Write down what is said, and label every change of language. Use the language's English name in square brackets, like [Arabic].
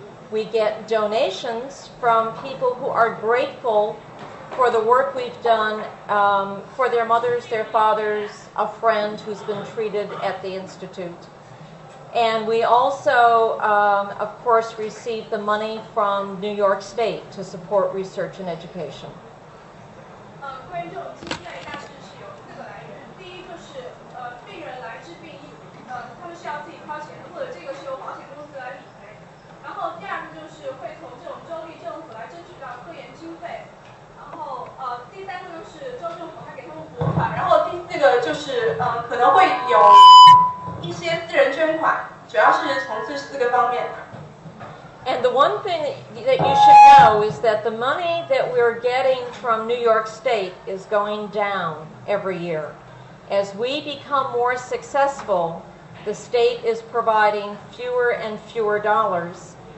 [English] We get donations from people who are grateful for the work we've done for their mothers, their fathers, a friend who's been treated at the Institute. And we also, of course, receive the money from New York State to support research and education. [Chinese] 关于这种经费大致是有4个来源。第一就是病人来治病，他们是要自己掏钱的，或者这个是由保险公司来理赔。然后第二个就是会从这种州立政府来争取到科研经费。然后第三个就是州政府还给他们拨款。然后第四个就是可能会有一些私人捐款，主要是从这4个方面。 [English] And the one thing that you should know is that the money that we're getting from New York State is going down every year. As we become more successful, the state is providing fewer and fewer dollars.